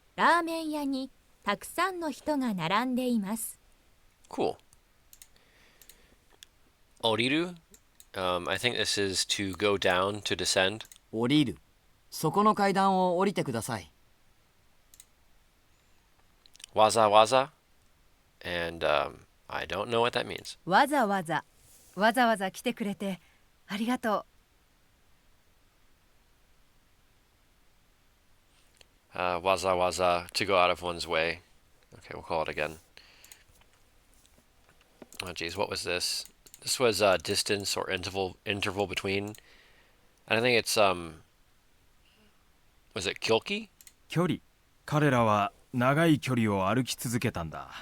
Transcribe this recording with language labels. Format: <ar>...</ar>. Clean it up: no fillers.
<ja>ラーメン屋にたくさんの人が並んでいます。</ja> <en>Cool. Oriru, I think this is to go down, to descend.</en> <ja>降りる。そこの階段を降りてください。</ja> <en>Waza waza, and I don't know what that means.</en> <ja>わざわざ来てくれてありがと</ja> <en>Waza waza, to go out of one's way. Okay, we'll call it again. Oh geez, what was this? This was distance or interval between. And I think it's was it kyoki?</en> <ja>距離。彼らは長い距離を歩き続けたんだ。</ja>